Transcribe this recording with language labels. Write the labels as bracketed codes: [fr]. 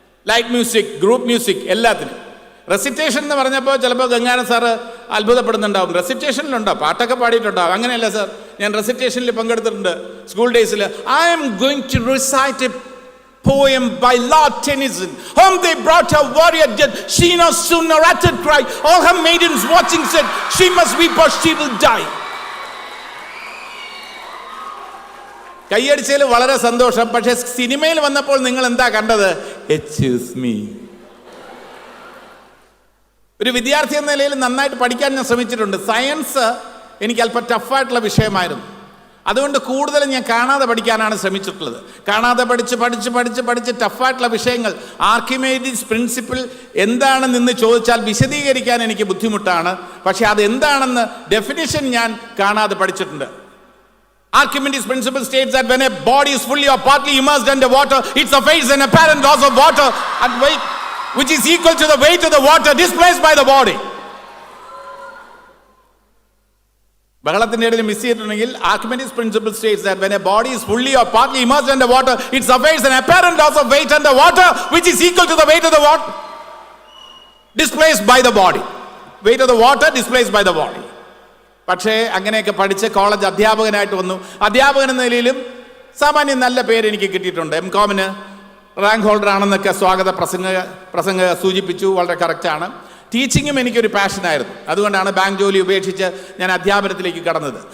[ml] Light music, group music, എല്ലാത്തിനും. Recitation എന്ന് പറഞ്ഞപ്പോൾ ചിലപ്പോൾ ഗംഗാധരൻ സാറ് അത്ഭുതപ്പെടുന്നുണ്ടാവും, റെസിറ്റേഷനിലുണ്ടോ, പാട്ടൊക്കെ പാടിയിട്ടുണ്ടാവും. അങ്ങനെയല്ല സാർ, ഞാൻ റെസിറ്റേഷനിൽ പങ്കെടുത്തിട്ടുണ്ട് സ്കൂൾ ഡേയ്സിൽ. [en] I am going to recite a poem by Lord Tennyson. Home they brought her warrior dead, she no sooner uttered cry, all her maidens watching said, she must weep or she will die. [ml] കയ്യടിച്ചതിൽ വളരെ സന്തോഷം. പക്ഷേ സിനിമയിൽ വന്നപ്പോൾ നിങ്ങൾ എന്താ കണ്ടത്? [en] Excuse me. [ml] ഒരു വിദ്യാർത്ഥി എന്ന നിലയിൽ നന്നായിട്ട് പഠിക്കാൻ ഞാൻ ശ്രമിച്ചിട്ടുണ്ട്. സയൻസ് എനിക്ക് അല്പം ടഫായിട്ടുള്ള വിഷയമായിരുന്നു. അതുകൊണ്ട് കൂടുതലും ഞാൻ കാണാതെ പഠിക്കാനാണ് ശ്രമിച്ചിട്ടുള്ളത്. കാണാതെ പഠിച്ച് ടഫായിട്ടുള്ള വിഷയങ്ങൾ, ആർക്കിമേഡിസ് പ്രിൻസിപ്പിൾ എന്താണെന്ന് ചോദിച്ചാൽ വിശദീകരിക്കാൻ എനിക്ക് ബുദ്ധിമുട്ടാണ്. പക്ഷെ അതെന്താണെന്ന് ഡെഫിനിഷൻ ഞാൻ കാണാതെ പഠിച്ചിട്ടുണ്ട്. [en] Archimedes' principle states that when a body is fully or partly immersed under water, it suffers an apparent loss of water and weight, which is equal to the weight of the water displaced by the body. [ml] ബഹളത്തിന്റെ ഇടയിൽ miss ചെയ്തിട്ടുണ്ടെങ്കിൽ [en] Archimedes' principle states that when a body is fully or partly immersed under water, it suffers an apparent loss of weight under water, which is equal to the weight of the water displaced by the body. Weight of the water displaced by the body. [ml] പക്ഷേ അങ്ങനെയൊക്കെ പഠിച്ച് college അധ്യാപകനായിട്ട് വന്നു. അധ്യാപകൻ എന്ന നിലയിലും സാമാന്യം നല്ല പേര് എനിക്ക് കിട്ടിയിട്ടുണ്ട്. എംകോമിന് റാങ്ക് ഹോൾഡർ ആണെന്നൊക്കെ സ്വാഗത പ്രസംഗ സൂചിപ്പിച്ചു. വളരെ കറക്റ്റാണ്. ടീച്ചിങ്ങും എനിക്കൊരു പാഷനായിരുന്നു. അതുകൊണ്ടാണ് ബാങ്ക് ജോലി ഉപേക്ഷിച്ച് ഞാൻ അധ്യാപനത്തിലേക്ക് കടന്നത്.